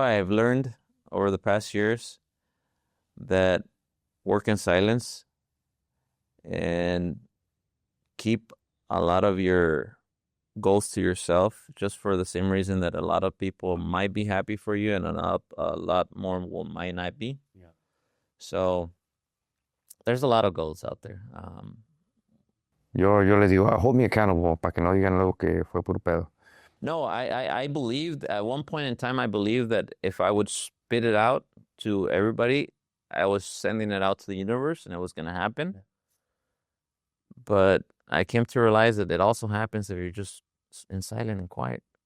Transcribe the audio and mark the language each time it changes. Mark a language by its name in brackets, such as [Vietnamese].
[English] I've learned over the past years that work in silence and keep a lot of your goals to yourself, just for the same reason that a lot of people might be happy for you and a lot more might not be. Yeah. So there's a lot of goals out there. [Spanish] Yo les digo, [English] hold me accountable [Spanish] para que no digan luego que fue puro pedo. [English] No, I believed at one point in time, I believed that if I would spit it out to everybody, I was sending it out to the universe and it was going to happen. But I came to realize that it also happens if you're just in silent and quiet.